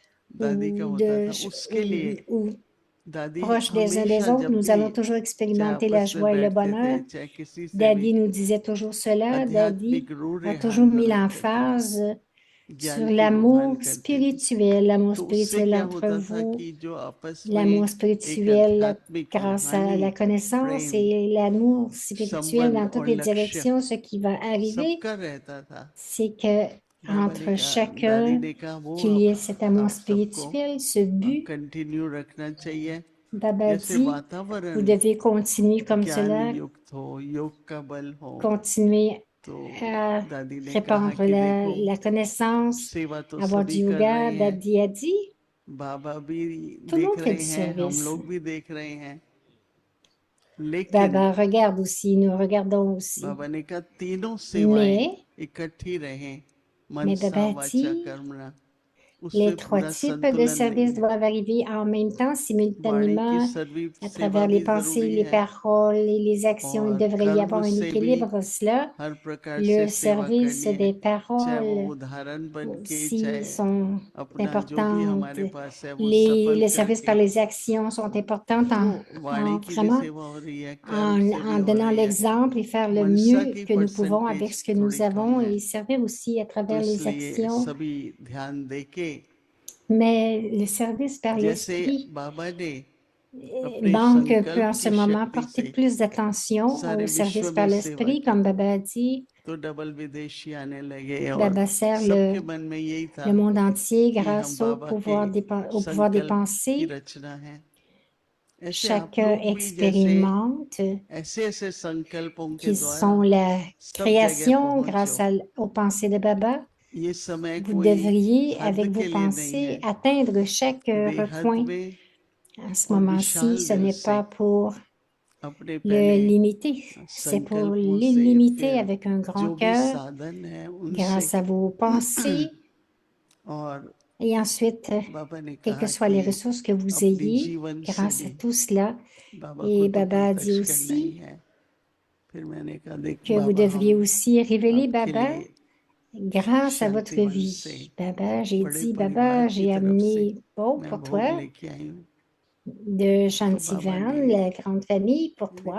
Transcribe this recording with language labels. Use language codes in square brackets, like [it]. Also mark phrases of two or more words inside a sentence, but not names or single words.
[hi] दादी का [fr] ou, [hi] होता था, उसके लिए [fr] ou [hi] दादी [fr] proches des uns des [hi] हमेशा [fr] autres, [hi] जब [fr] nous [hi] भी [fr] allons toujours [hi] चाहे [fr] expérimenter la [hi] आपस में [fr] joie et le [hi] बैठते [fr] bonheur. [hi] थे, चाहे किसी से भी [fr] Daddy nous disait toujours cela. [hi] आध्यात्मिक [fr] Daddy [hi] रूढ़ [fr] a [hi] रिहान [fr] toujours mis [hi] जरूर करती थी, [fr] l'emphase sur [hi] ज्ञान की रुहान करती थी। [fr] l'amour [hi] तो उससे [fr] spirituel [hi] क्या [fr] entre [hi] होता था [fr] vous, [hi] कि जो आपस में [fr] l'amour [hi] एक [fr] spirituel [hi] आध्यात्मिक [fr] grâce à [hi] रूहानी [fr] la connaissance [hi] प्रेम [fr] et l'amour spirituel [hi] संबंध [fr] dans toutes [hi] और [fr] les [hi] लक्ष्य [fr] directions. Ce qui va arriver, [hi] सबका रहता था। [fr] c'est que [hi] बाबा ने [fr] entre [hi] कहा, दादी [fr] chacun, [hi] ने कहा वो [fr] qu'il y ait cet amour [hi] आप सबको [fr] spirituel, ce but. [hi] कंटिन्यू रखना चाहिए। [fr] Baba [hi] जैसे [fr] dit, vous [hi] वातावरण [fr] devez continuer comme [hi] ज्ञान [fr] cela, [hi] युक्त हो, योग का बल हो, [fr] continuer [hi] तो [fr] à [hi] दादी ने कहा [fr] répandre [hi] कि देखो [fr] la connaissance, [hi] सेवा तो [fr] avoir du [hi] सभी कर [fr] yoga. [hi] रहे हैं, [fr] Daddy a dit, [hi] बाबा भी [fr] tout le [hi] देख [fr] monde fait [hi] रहे [fr] du [hi] हैं, हम [fr] service. [hi] लोग भी देख रहे हैं, लेकिन [fr] Baba regarde aussi, nous regardons aussi. [hi] बाबा ने कहा तीनों सेवाएं [fr] Mais, [hi] इकट्ठी रहें, [fr] mais [hi] मनसा [fr] Baba [hi] वाचा [fr] dit, [hi] कर्मणा, [fr] les [hi] उससे [fr] trois [hi] पूरा [fr] types de [hi] संतुलन नहीं [fr] services [hi] है। [fr] doivent arriver en même temps, [hi] वाणी की [fr] simultanément, à [hi] सेवा [fr] travers les [hi] भी [fr] pensées, [hi] जरूरी [fr] les [hi] है, [fr] paroles et les actions. Il [hi] और [fr] devrait y [hi] कर्म [fr] avoir un [hi] से भी [fr] équilibre. Cela, [hi] हर प्रकार से [fr] le [hi] सेवा [fr] service [hi] करनी है, [fr] des [hi] चाहे वो [fr] paroles [hi] उदाहरण बन के, [fr] aussi [hi] चाहे [fr] sont [hi] अपना जो भी [fr] importantes. [hi] हमारे पास है वो सफल [fr] Les services [hi] करके। [fr] par les actions sont importantes [hi] तो [fr] en [hi] वाणी की भी [fr] vraiment [hi] सेवा हो रही है, कर्म से भी [fr] en [hi] हो [fr] donnant [hi] रही है, [fr] l'exemple et faire le [hi] मनसा [fr] mieux [hi] की [fr] que nous pouvons avec [hi] परसेंटेज [fr] ce que [hi] थोड़ी [fr] nous [hi] कम [fr] avons [hi] है, [fr] et servir aussi à [hi] तो [fr] travers les [hi] इसलिए [fr] actions. [hi] सभी ध्यान देके, [fr] Mais le service par [hi] जैसे [fr] l'esprit [hi] बाबा ने अपने [fr] manque un peu [hi] संकल्प [fr] en ce [hi] की [fr] moment. [hi] शक्ति [fr] Portez [hi] से [fr] plus d'attention [hi] सारे [fr] au [hi] विश्व [fr] service [hi] में [fr] par [hi] सेवा [fr] l'esprit, [hi] की [fr] comme [hi] थी, [fr] Baba a dit. [hi] तो डबल विदेशी आने लगे, और [fr] Baba sert [hi] सबके मन में यही था [fr] le monde entier [hi] कि हम [fr] grâce [hi] बाबा के [fr] au pouvoir des [hi] संकल्प की [fr] pensées. [hi] रचना है। ऐसे आप [fr] Chacun [hi] लोग भी जैसे [fr] expérimente [hi] ऐसे ऐसे संकल्पों के [fr] qui [hi] द्वारा [fr] sont la [hi] सब जगह [fr] création grâce [hi] पहुंचो। [fr] aux pensées de Baba. [hi] ये समय [fr] Vous [hi] कोई [fr] devriez, [hi] हद [fr] avec vos [hi] के लिए नहीं है, [fr] pensées, atteindre chaque [hi] बेहद [fr] recoin. [hi] में [fr] À ce [hi] और [fr] moment-ci, [hi] विशाल [fr] ce [hi] दिल [fr] n'est [hi] से [fr] pas pour [hi] अपने [fr] le [hi] पहले [fr] limiter, c'est pour [hi] संकल्पों से, [fr] l'illimiter [hi] फिर [fr] avec un grand [hi] जो भी [fr] cœur [hi] साधन है उनसे। [fr] grâce à vos pensées. [hi] और [fr] Et ensuite, [hi] बाबा ने [fr] quelles que [hi] कहा [fr] soient [hi] कि [fr] les ressources que vous [hi] अपने [fr] ayez, [hi] जीवन से [fr] grâce à [hi] भी [fr] tout cela. [hi] बाबा को [fr] Et [hi] तो [fr] Baba a dit [hi] प्रत्यक्ष करना ही [fr] aussi [hi] है। फिर मैंने कहा देख [fr] que vous [hi] बाबा, [fr] devriez [hi] हम [fr] aussi révéler [hi] आपके [fr] Baba [hi] लिए [fr] grâce à votre [hi] शांतिवन से [fr] vie. Baba, j'ai [hi] बड़े [fr] dit, [hi] परिवार [fr] Baba, [hi] की [fr] j'ai [hi] तरफ से [fr] amené beau [hi] मैं [fr] pour [hi] भोग [fr] toi [hi] लेके आई हूँ। [fr] de [hi] तो बाबा ने [fr] Shantivan, la grande famille pour [hi] मैंने